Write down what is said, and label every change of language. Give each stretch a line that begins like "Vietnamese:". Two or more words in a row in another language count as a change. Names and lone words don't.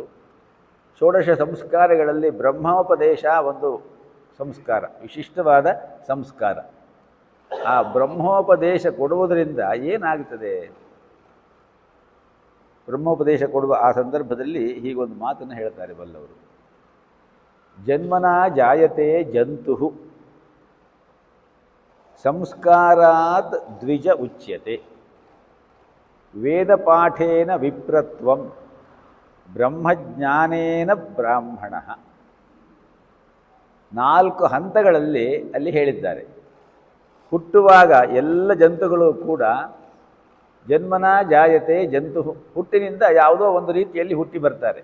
Kannada: ಷೋಡಶ ಸಂಸ್ಕಾರಗಳಲ್ಲಿ ಬ್ರಹ್ಮೋಪದೇಶ ಒಂದು ಸಂಸ್ಕಾರ, ವಿಶಿಷ್ಟವಾದ ಸಂಸ್ಕಾರ. ಆ ಬ್ರಹ್ಮೋಪದೇಶ ಕೊಡುವುದರಿಂದ ಏನಾಗುತ್ತದೆ? ಬ್ರಹ್ಮೋಪದೇಶ ಕೊಡುವ ಆ ಸಂದರ್ಭದಲ್ಲಿ ಹೀಗೊಂದು ಮಾತನ್ನು ಹೇಳ್ತಾರೆ ಬಲ್ಲವರು:
Sanskrit: ಜನ್ಮನಾ ಜಾಯತೆ ಜಂತು ಸಂಸ್ಕಾರಾತ್ ದ್ವಿಜ ಉಚ್ಯತೆ ವೇದಪಾಠೇನ ವಿಪ್ರತ್ವಂ ಬ್ರಹ್ಮಜ್ಞಾನೇನ ಬ್ರಾಹ್ಮಣ.
Kannada: 4 ಹಂತಗಳಲ್ಲಿ ಅಲ್ಲಿ ಹೇಳಿದ್ದಾರೆ. ಹುಟ್ಟುವಾಗ ಎಲ್ಲ ಜಂತುಗಳು ಕೂಡ
Sanskrit: ಜನ್ಮನ ಜಾಯತೆ ಜಂತು,
Kannada: ಹುಟ್ಟಿನಿಂದ ಯಾವುದೋ ಒಂದು ರೀತಿಯಲ್ಲಿ ಹುಟ್ಟಿ ಬರ್ತಾರೆ.